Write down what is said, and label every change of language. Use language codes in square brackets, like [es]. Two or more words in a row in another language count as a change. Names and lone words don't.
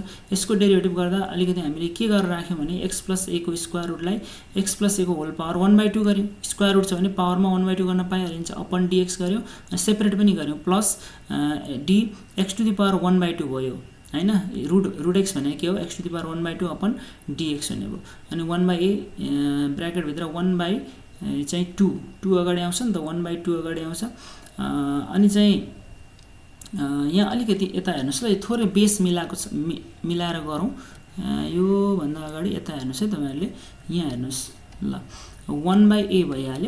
[ne] यसको डेरिभेटिभ गर्दा अलिकति हामीले के गरेर राख्यौं भने x प्लस a को स्क्वायर रुटलाई x प्लस a को [en] whole power 1/2 [ne] गर्यौं। [en] square root [ne] छ भने पावरमा 1/2 गर्न पाइहालिन्छ। [en] upon dx [ne] गर्यौं, सेपरेट पनि गर्यौं, [en] plus d x to the power 1/2 [ne] भयो हैन। रुट x भनेको के हो [en] x to the power 1/2 upon dx [ne] हुने भयो। अनि 1/a ब्र्याकेट भित्र 1/ चाहिँ 2 अगाडि आउँछ नि त, 1/2 अगाडि आउँछ। अनि चाहिँ यहाँ अलिकति यता हेर्नुस् ल, थोरै बेस मिलाएको छ, मिलाएर गरौँ। यो भन्दा अगाडि यता हेर्नुस् है तपाईहरुले, यहाँ हेर्नुस् ल 1/a भइहाल्यो।